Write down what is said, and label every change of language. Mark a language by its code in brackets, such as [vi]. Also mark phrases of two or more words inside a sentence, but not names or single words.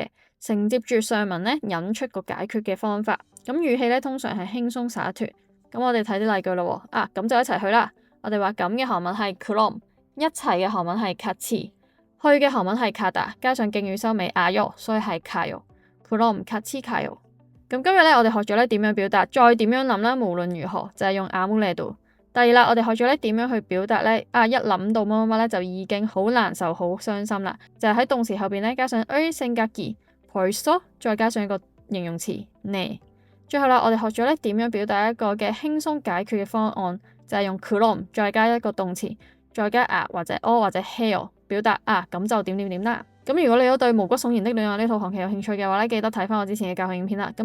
[yue] 承接住上文咧引出個解決嘅方法，咁語氣咧通常係輕鬆灑脫。咁我哋睇啲例句咯。咁就一齊去啦。我哋話咁嘅韓文係그럼，一齊嘅韓文係같이，去嘅韓文係가다，加上敬語收尾아요，所以係 가요。 [ko] 그럼 같이 가요。 [yue] 咁今日咧我哋學咗咧點樣表達，再點樣諗啦。無論如何就係用아무래도。第二啦，我哋學咗咧點樣去表達咧一諗到乜乜乜咧就已經好難受好傷心啦。就係喺動詞後邊咧加上 [ko] 을 생각이 벌써， [yue] 再加上一個形容詞네。最後啦，我哋學咗咧點樣表達一個嘅輕鬆解決嘅方案，就係用그럼再加一個動詞，再加或者or或者해요，表達咁就點點點啦。咁如果你都對毛骨悚然的戀愛呢套韓劇有興趣嘅話咧，記得睇翻我之前嘅教學影片啦。